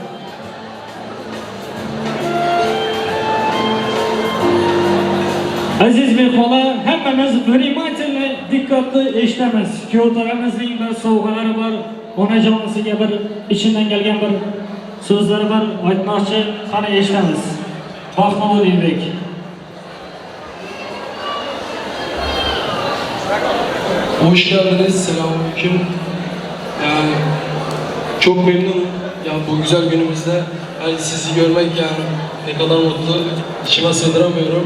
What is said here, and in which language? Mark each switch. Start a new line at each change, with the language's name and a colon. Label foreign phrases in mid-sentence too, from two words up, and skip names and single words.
Uzbek: Aziz mehmonlar, hammamiz vнимательно, diqqatli eshitamiz. Kuyovtaramizning bir sovg'alari bor, onajonisiga bir ichimdan kelgan bir so'zlari bor, aytmoqchi, qani eshitamiz. Baxtli Elbek.
Turkish: Hoş geldiniz, selamünaleyküm. Yani çok memnunum. Yani bu güzel günümüzde yani sizi görmek yani ne kadar mutlu, içime sığdıramıyorum.